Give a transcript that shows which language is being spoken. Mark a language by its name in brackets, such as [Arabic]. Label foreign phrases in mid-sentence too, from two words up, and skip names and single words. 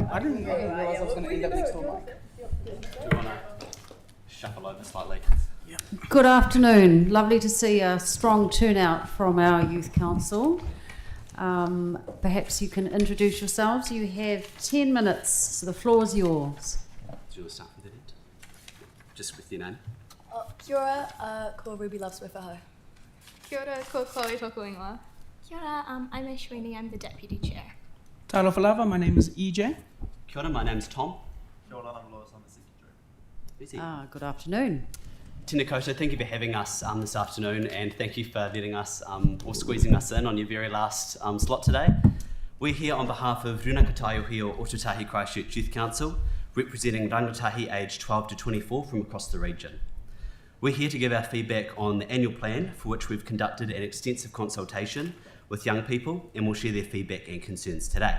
[English] I didn't realise I was going to end up next door. Do you want to shuffle over slightly? Yep. Good afternoon. Lovely to see a strong turnout from our Youth Council. Perhaps you can introduce yourselves. You have 10 minutes, so the floor is yours. Do you want to start with it? Just with your name. [Māori] Kia ora, ko Ruby Loves Wiwhaho. Kia ora, ko Chloe Tokuingwa. Kia ora, [English] I'm Ashwini, I'm the Deputy Chair. [Samoan] Talofa lava, [English] my name is EJ. [Māori] Kia ora, [English] my name's Tom. [Māori] Kia ora, [English] I'm Lois, I'm the Secretary. Good afternoon. [Māori] Tēnā koutou, [English] thank you for having us this afternoon, and thank you for letting us, or squeezing us in on your very last slot today. We're here on behalf of Runakataiohi or Otatahi Christchurch Youth Council, representing rangatahi aged 12 to 24 from across the region. We're here to give our feedback on the annual plan, for which we've conducted an extensive consultation with young people, and we'll share their feedback and concerns today.